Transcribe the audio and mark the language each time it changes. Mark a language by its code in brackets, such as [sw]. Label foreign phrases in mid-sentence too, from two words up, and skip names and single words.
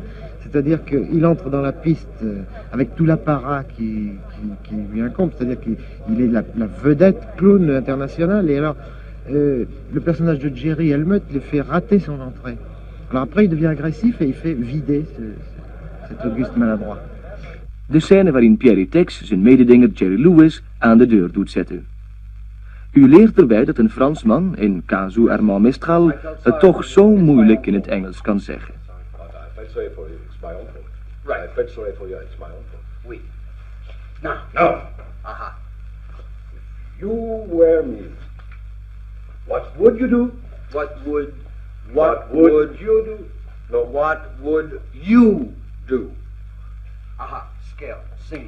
[fr] C'est-à-dire qu'il entre dans la piste avec tout l'apparat qui lui incombe. C'est-à-dire qu'il est la vedette clown internationale. Et alors, le personnage de Jerry Helmut le fait rater son entrée. Alors après, il devient agressif et il fait vider cet Auguste maladroit. [nl] De scène waarin Pierre et Tex zijn mededinger Jerry Lewis aan de deur doet zetten. U leert erbij dat een Fransman, in casu Armand Mistral, het toch zo moeilijk in het Engels kan zeggen. [en] Sorry for you, it's my own fault. Right. I felt sorry for you, it's my own fault. [fr] Oui. [en] No. Aha. If you were me, what would you do? What would you do? No. What would you do? Aha. Scale. Sing.